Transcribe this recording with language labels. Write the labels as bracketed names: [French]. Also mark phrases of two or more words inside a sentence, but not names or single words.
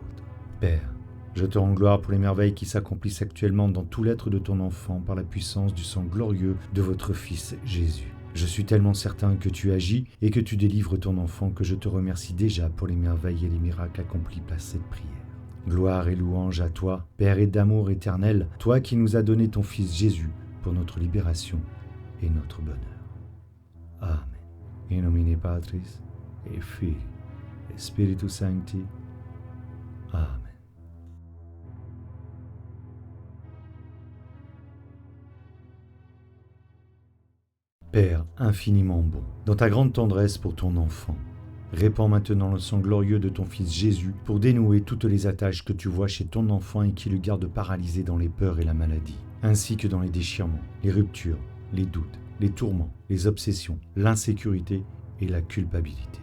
[French] Père, je te rends gloire pour les merveilles qui s'accomplissent actuellement dans tout l'être de ton enfant par la puissance du sang glorieux de votre Fils Jésus. Je suis tellement certain que tu agis et que tu délivres ton enfant que je te remercie déjà pour les merveilles et les miracles accomplis par cette prière. Gloire et louange à toi, Père et d'amour éternel, toi qui nous as donné ton Fils Jésus pour notre libération et notre bonheur. Amen. [Latin] In nomine Patris et Filii et Spiritus Sancti. Amen. [French] Père infiniment bon, dans ta grande tendresse pour ton enfant, répands maintenant le sang glorieux de ton Fils Jésus pour dénouer toutes les attaches que tu vois chez ton enfant et qui le gardent paralysé dans les peurs et la maladie, ainsi que dans les déchirements, les ruptures, les doutes, les tourments, les obsessions, l'insécurité et la culpabilité.